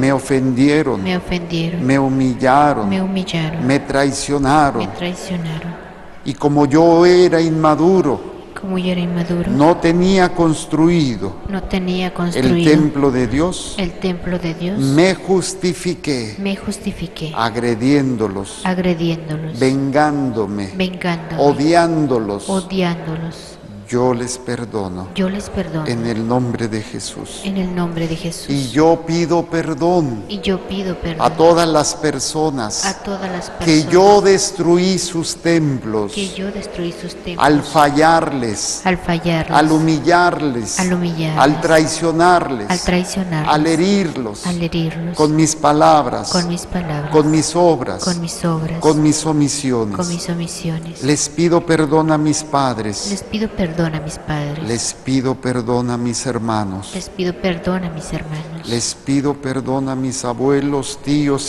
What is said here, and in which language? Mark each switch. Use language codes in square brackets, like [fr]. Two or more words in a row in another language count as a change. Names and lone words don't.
[es] me ofendieron, me ofendieron, me humillaron, me humillaron, me me traicionaron. traicionaron. Y como yo era inmaduro, Como yo era inmaduro, no tenía construido no tenía el construido templo de Dios, el templo de Dios, me justifiqué me justifiqué agrediéndolos, agrediéndolos, vengándome, vengándome, odiándolos. odiándolos. yo les perdono. Yo les perdono. En el nombre de Jesús. En el nombre de Jesús. Y yo pido perdón Y yo pido perdón a todas las personas a todas las personas que yo destruí sus templos, que yo destruí sus templos, al fallarles, al fallarles, al humillarles, al humillarles, al traicionarles, al traicionarles, al herirlos, al herirlos, con mis palabras, con mis palabras, con mis obras, con mis obras, con mis omisiones. con mis omisiones. Les pido perdón a mis padres, Les pido perdón a mis padres. les pido perdón a mis hermanos, Les pido perdón a mis hermanos. les pido perdón a mis abuelos, tíos y